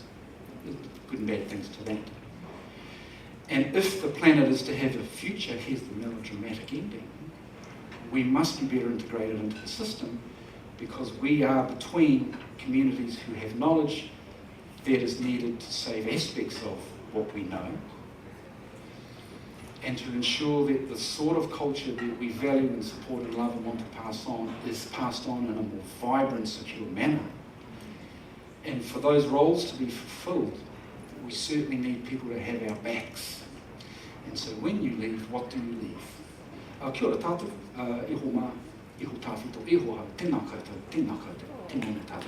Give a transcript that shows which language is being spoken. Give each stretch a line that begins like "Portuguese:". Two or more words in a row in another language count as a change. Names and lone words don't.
English: There's good and bad things to that. And if the planet is to have a future, here's the melodramatic ending, we must be better integrated into the system, because we are between communities who have knowledge that is needed to save aspects of what we know, and to ensure that the sort of culture that we value and support and love and want to pass on is passed on in a more vibrant, secure manner. And for those roles to be fulfilled, we certainly need people to have our backs. And so when you leave, what do you leave?
Māori: Kia ora tātou, iho mā, iho tāwhito, iho ha, tēnā koutou, tēnā koutou, tēnā